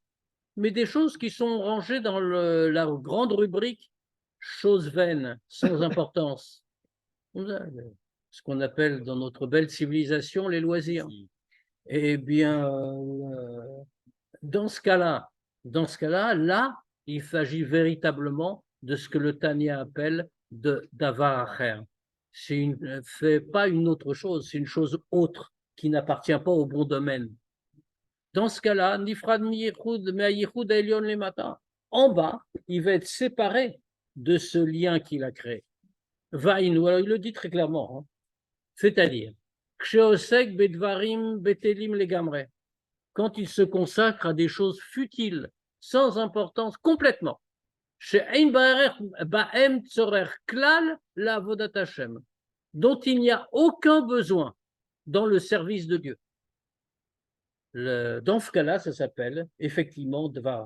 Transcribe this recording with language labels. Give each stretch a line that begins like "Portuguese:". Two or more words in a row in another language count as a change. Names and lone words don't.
French: Mais des choses qui sont rangées dans la grande rubrique choses vaines, sans importance. Ce qu'on appelle dans notre belle civilisation les loisirs. Eh bien, dans ce cas-là, là, il s'agit véritablement de ce que le Tanya appelle de
Hebrew: דבר אחר.
French: C'est pas une autre chose, c'est une chose autre qui n'appartient pas au bon domaine. Dans ce cas-là,
Hebrew: נפרד מייחוד מהייחוד עליון למטה.
French: En bas, il va être séparé de ce lien qu'il a créé. Vaïnou, alors il le dit très clairement, hein. C'est-à-dire,
Hebrew: כשעוסק בדברים בטלים לגמרי.
French: Quand il se consacre à des choses futiles, sans importance, complètement. Dont il n'y a aucun besoin dans le service de Dieu. Dans ce cas-là, ça s'appelle effectivement Dvar.